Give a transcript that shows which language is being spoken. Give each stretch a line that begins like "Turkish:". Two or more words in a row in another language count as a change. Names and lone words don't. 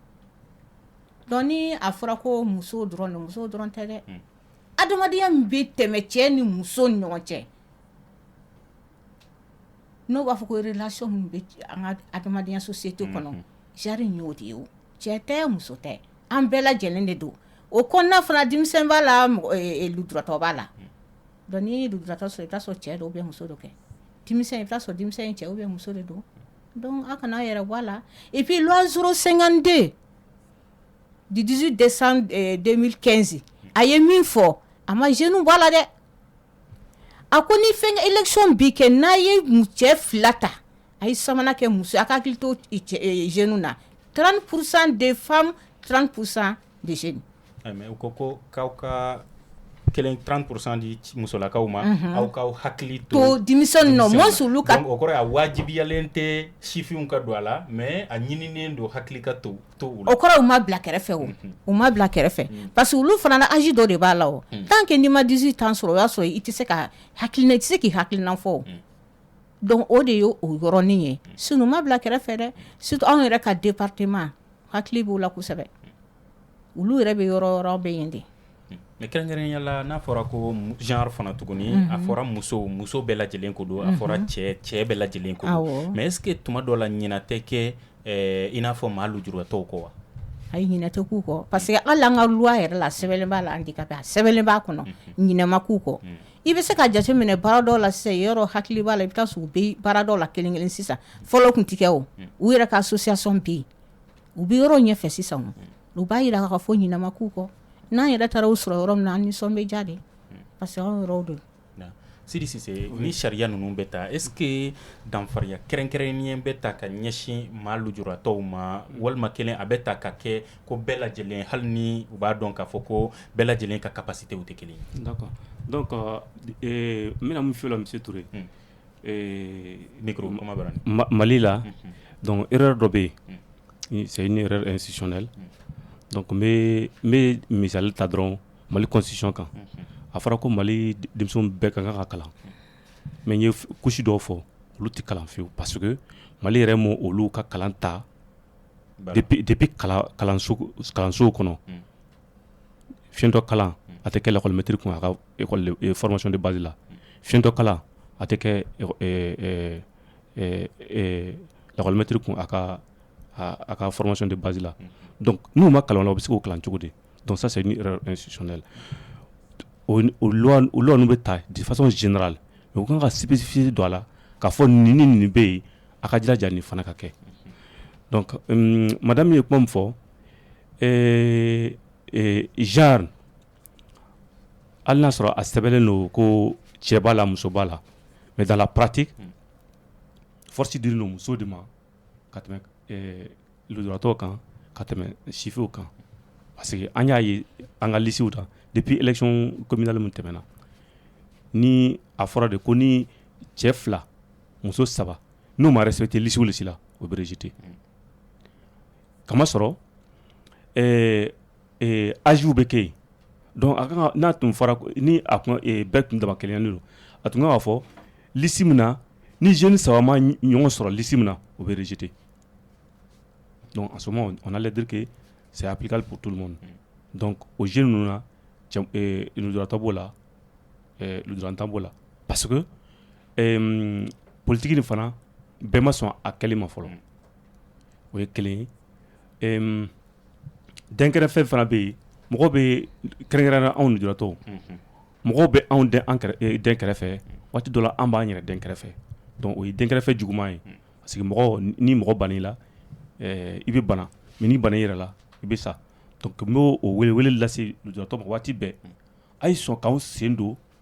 Bambara: donc ni a fɔra ko muso dɔrɔn tɛ dɛ adamadenya min bɛ tɛmɛ cɛ ni muso ni ɲɔgɔn cɛ n'o b'a fɔ ko relation min bɛ an ka adamadenya société kɔnɔ genre in y'o de ye o cɛ tɛ muso tɛ an bɛɛ lajɛlen de don o kɔnɔna fana denmisɛn b'a la lujuratɔ b'a la donc n'i ye lujuratɔ sɔrɔ i bɛ t'a sɔrɔ cɛ dɔ
French: ou bien
Bambara: muso dɔ kɛ denmisɛn i bɛ t'a sɔrɔ denmisɛn ye cɛ
French: ou bien
Bambara: muso de don donc a kana yɛrɛ bɔ a la
French: et puis loi 052 du 18 décembre 2015
Bambara: a ye min fɔ a ma jeunes bɔ a la dɛ a ko ni fɛn élection bi kɛ n'a ye cɛ fila ta a ye sabanan kɛ muso a ka hakili to jeunes na
French: 30% des femmes 30% des jeunes.
Bambara: mais u ko k'aw ka 30% di musolakaw ma aw k'aw hakili to denmisɛnnin nɔ moins olu ka donc o kɔrɔ a wajibiyalen tɛ sifinw ka don a la mais a ɲininen don hakili ka to u la o kɔrɔ u ma bila kɛrɛfɛ o u ma bila kɛrɛfɛ
French: parce que
Bambara: olu fana na âge dɔ de b'a la o
French: tant que
Bambara: n'i ma
French: 18 ans
Bambara: sɔrɔ o y'a sɔrɔ i tɛ se ka hakilina i tɛ se k'i hakilina fɔ o donc o de ye o yɔrɔnin ye sinon u ma bila kɛrɛfɛ dɛ surtout anw yɛrɛ ka département hakili b'o la kosɛbɛ olu yɛrɛ bɛ yɔrɔ bɛ yen de. mais kɛrɛnkɛrɛnya la n'a fɔra ko genre fana tuguni a fɔra muso bɛɛ lajɛlen ko don a fɔra cɛ bɛɛ lajɛlen ko don
French: mais est ce que
Bambara: tuma dɔ la ɲina tɛ kɛ i n'a fɔ maa lujuratɔw kɔ wa. ay ɲinɛ tɛ k'u kɔ
French: parce que
Bambara: hali an ka loi yɛrɛ la sɛbɛnlen b'a la handicapé a sɛbɛnlen b'a kɔnɔ ɲinɛ ma k'u kɔ i bɛ se ka jateminɛ baara dɔw la sisan yɔrɔ hakili b'a la i bɛ taa sɔrɔ u bɛ baara dɔw la kelen kelen sisan fɔlɔ tun ti kɛ o u yɛrɛ ka association bɛ yen u bɛ yɔrɔ ɲɛfɛ sisan u b'a yira k'a fɔ ɲinɛ ma k'u kɔ n'an yɛrɛ taara u sɔrɔ yɔrɔ min na an nisɔn bɛ diya de
French: parce que
Bambara: an yɔrɔw don. Sidi Sise ni sariya ninnu bɛ ta
French: est-ce que
Bambara: danfariya kɛrɛnkɛrɛnnen bɛ ta ka ɲɛsin maa lujuratɔw ma walima kelen a bɛ ta ka kɛ ko bɛɛ lajɛlen hali ni u b'a dɔn k'a fɔ ko bɛɛ lajɛlen ka capacité tɛ kelen ye. D'accord. Donc n bɛna mun f'i la monsieur Touré. Micro kuma bɛ Mali la donc erreur dɔ bɛ yen
French: c'est une erreur institutionnelle donc
Bambara: n bɛ misali ta dɔrɔn Mali constitution kan. A fɔra ko Mali denmisɛnw bɛɛ ka kan ka kalan mais n ye couche dɔw fɔ olu tɛ kalan fiyewu
French: parce que
Bambara: Mali yɛrɛ m'o olu ka kalan ta depuis kalansow kɔnɔ fiɲɛtɔ kalan a tɛ kɛ
French: l'école maîtrise
Bambara: kun a ka
French: école formation de base
Bambara: la fiɲɛtɔ kalan a tɛ kɛ
French: l'école maîtrise
Bambara: kun a ka
French: formation de base
Bambara: la donc n'u ma kalan la u bɛ se k'o kalan cogo di
French: donc ça c'est une erreur institutionnelle.
Bambara: O loi ninnu bɛ ta
French: de façon générale mais
Bambara: u kan ka spécifier dɔ a la k'a fɔ nin ni nin bɛ yen a ka jilaja nin fana ka kɛ
French: donc madame
Bambara: ye kuma min fɔ genre hali n'a sɔrɔ a sɛbɛnlen don ko cɛ b'a la muso b'a la
French: mais dans la pratique
Bambara: force diri don muso de ma ka tɛmɛ lujuratɔw kan ka tɛmɛ sifiw kan
French: parce que
Bambara: an y'a ye an ka lisew ta
French: depuis élection communale
Bambara: mun tɛmɛna ni a fɔra de ko ni cɛ 2 muso 3 n'u ma respecté lisew la o bɛ rejeté kamasɔrɔ âge bɛ kɛ yen donc a kan n'a tun fɔra ni a kun bɛɛ tun dama kelenya don a tun kan ka fɔ liste min na ni jeune 3 ma ɲɔgɔn sɔrɔ liste min na o bɛ rejeté
French: donc en ce moment on allait dire que c'est applicable pour tout le monde donc aux jeunes
Bambara: ninnu na lujuratɔ b'o la lujurantan b'o la
French: parce que
Bambara: politique nin fana bɛɛ ma sɔn a kɛli ma fɔlɔ o ye kelen ye dɛnkɛrɛfɛ fana bɛ yen mɔgɔw bɛ kɛrɛnkɛrɛnna anw lujuratɔw mɔgɔw bɛ anw den kɛrɛfɛ waati dɔ la an b'an yɛrɛ den kɛrɛfɛ donc o ye denkɛrɛfɛ juguman ye
French: parce que
Bambara: ni mɔgɔ banna i la i bɛ bana mais n'i banna i yɛrɛ la i bɛ sa donc n b'o wele lase lujuratɔ ma waati bɛɛ a ye sɔn k'anw sen don